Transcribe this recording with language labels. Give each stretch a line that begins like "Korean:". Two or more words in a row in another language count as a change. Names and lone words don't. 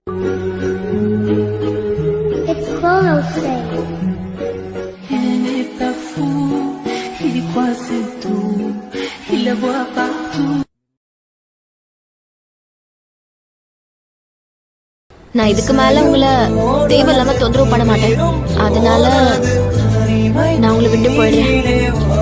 English: It's Chronos Day.
French: Elle n'est pas fou, il y croit c'est tout, il la voit partout.
Tamil: நான் இதுக்கு மேல உங்களை தேவையில்லாம தொந்தரவு பண்ண மாட்டேன். அதனால நான் உங்களை விட்டு போயிடுறேன்.